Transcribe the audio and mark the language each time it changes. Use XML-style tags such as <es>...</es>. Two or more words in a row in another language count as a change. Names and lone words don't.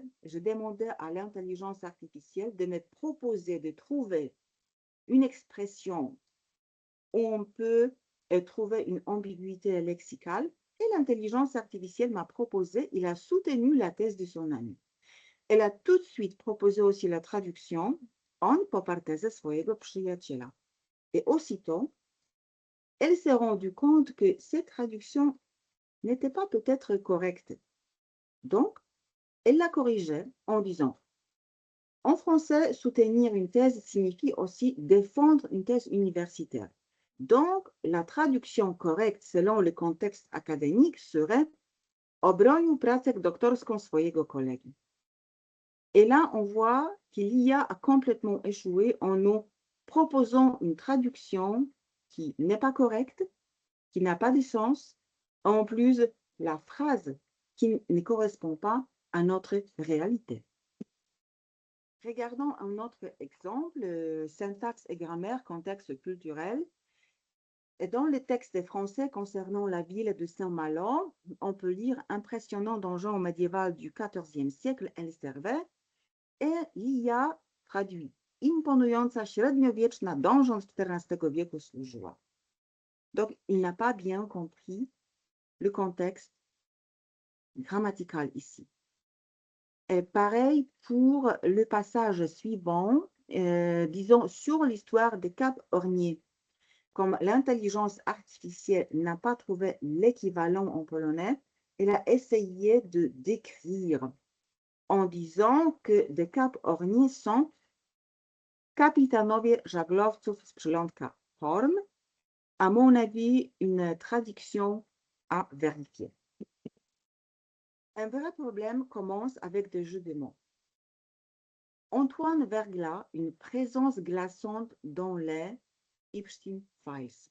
<fr>Je demandais à l'intelligence artificielle de me proposer de trouver une expression où on peut trouver une ambiguïté lexicale et l'intelligence artificielle m'a proposé, il a soutenu la thèse de son ami. Elle a tout de suite proposé aussi la traduction</fr> <pl>on poparł tezę swojego przyjaciela.</pl> <fr>Et aussitôt, elle s'est rendue compte que cette traduction n'était pas peut-être correcte. Donc, elle l'a corrigeait en disant en français, soutenir une thèse signifie aussi défendre une thèse universitaire. Donc, la traduction correcte selon le contexte académique serait</fr> <pl>obronił pracę doktorską swojego kolegi.</pl> <fr>Et là, on voit qu'il l'IA a complètement échoué en nous proposant une traduction qui n'est pas correcte, qui n'a pas de sens, en plus la phrase qui ne correspond pas à notre réalité. Regardons un autre exemple, syntaxe et grammaire, contexte culturel. Et dans le texte français concernant la ville de Saint-Malo, on peut lire impressionnant donjon médiéval du XIVe siècle, El Servet, et l'IA traduit</fr> <pl>imponująca średniowieczna donjon z XIV wieku służyła.</pl> <fr>Donc, il n'a pas bien compris le contexte grammatical ici. Et pareil pour le passage suivant, disons sur l'histoire des Cap Ornier. Comme l'intelligence artificielle n'a pas trouvé l'équivalent en polonais, elle a essayé de décrire en disant que des Cap Ornier sont</fr> <pl>kapitanowie żaglowców z przylądka Horn.</pl> <fr>À mon avis, une traduction à vérifier. Un vrai problème commence avec des jeux de mots. Antoine Verglas, une présence glaçante dans les Epstein Files.</fr>